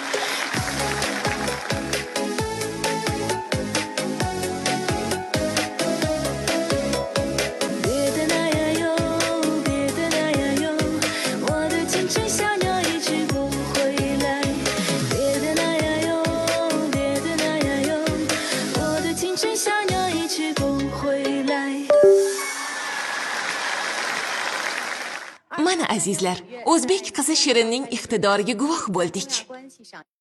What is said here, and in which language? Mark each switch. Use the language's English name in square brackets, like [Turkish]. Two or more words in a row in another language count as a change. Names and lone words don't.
[Chinese] 别的那样哟，别的那样哟，我的青春小鸟一去不回来。别的那样哟，别的那样哟，我的青春小鸟一去不回来。 [Uzbek] Mana azizlar, o'zbek qizi Shirinning iqtidoriga guvoh bo'ldik.